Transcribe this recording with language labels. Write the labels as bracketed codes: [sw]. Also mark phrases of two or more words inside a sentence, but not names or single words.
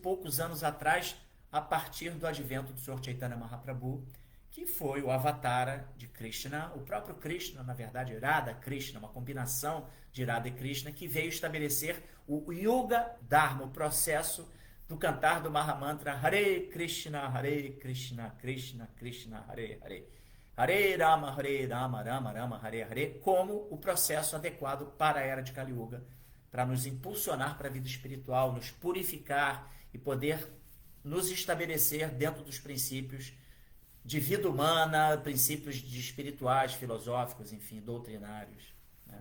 [pt] poucos anos atrás, a partir do advento do Senhor Chaitanya Mahaprabhu, que foi o avatara de Krishna, o próprio Krishna, na verdade, Radha Krishna, uma combinação de Radha e Krishna, que veio estabelecer o [sa] Yuga Dharma, [pt] o processo do cantar do [sa] Mahamantra Hare Krishna, Krishna Krishna, Hare Hare, Hare Rama, Rama Rama, Hare Hare, [pt] como o processo adequado para a era de Kali Yuga, para nos impulsionar para a vida espiritual, nos purificar e poder nos estabelecer dentro dos princípios de vida humana, princípios de espirituais, filosóficos, enfim, doutrinários, né?